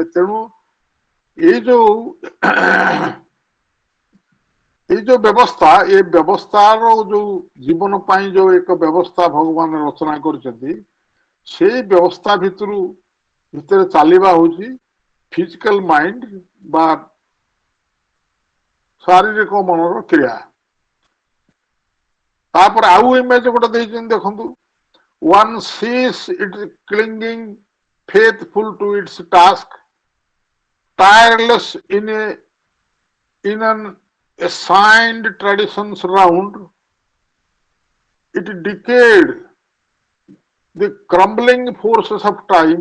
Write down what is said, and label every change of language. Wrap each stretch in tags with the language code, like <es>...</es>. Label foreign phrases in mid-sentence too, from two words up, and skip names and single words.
<or>ତେଣୁ ଏଇ ଯୋଉ ବ୍ୟବସ୍ଥା, ଏ ବ୍ୟବସ୍ଥାର ଯୋଉ ଜୀବନ ପାଇଁ ଯୋଉ ଏକ ବ୍ୟବସ୍ଥା ଭଗବାନ ରଚନା କରିଛନ୍ତି, ସେଇ ବ୍ୟବସ୍ଥା ଭିତରେ ଚାଲିବା ହଉଛି</or> <en>physical mind</en> <or>ବା ଶାରୀରିକ ମନର କ୍ରିୟା। ତାପରେ ଆଉ ଇମେଜ ଗୋଟେ ଦେଇଛନ୍ତି ଦେଖନ୍ତୁ,</or> <en>one sees it clinging faithful to its task, tireless in an assigned traditions round, it decayed the crumbling forces of time.</en>